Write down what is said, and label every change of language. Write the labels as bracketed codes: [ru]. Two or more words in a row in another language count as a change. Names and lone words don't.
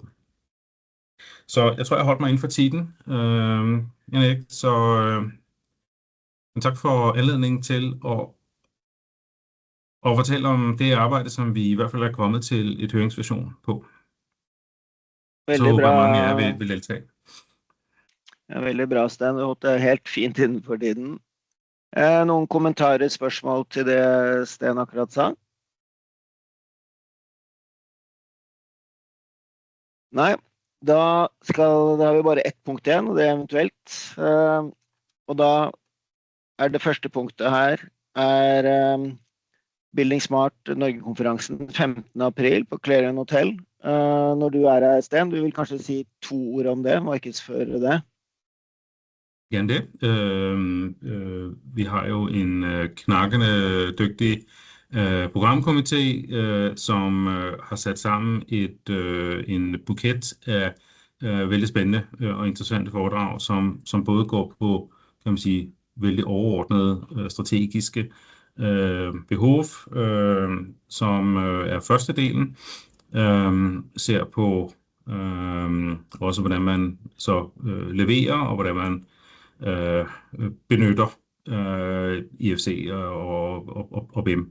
[da] Så jeg tror, jeg holdt mig inden for tiden. Erik, tak for anledningen til at fortælle om det arbejde, som vi i hvert fald er kommet til et høringsversion på. [no] Veldig så bra. [da] Mange af jer vil deltage. [no] Ja, veldig bra, Steen. Du holdt det helt fint innenfor tiden. Noen kommentarer, spørsmål til det Steen akkurat sa? Nei, da har vi bare ett punkt igjen, og det er eventuelt. Og da det første punktet her buildingSMART Norge-konferansen 15. april på Clarion Hotel. Når du her, Steen, du vil kanskje si 2 ord om det, markedsføre det? [da] Gerne det. Vi har jo en knakkende dygtig programkomité, som har sat sammen en buket af vældig spændende og interessante foredrag, som både går på, kan man sige, vældig overordnede strategiske behov, som er første delen, ser på også hvordan man så leverer, og hvordan man benytter IFC og BIM.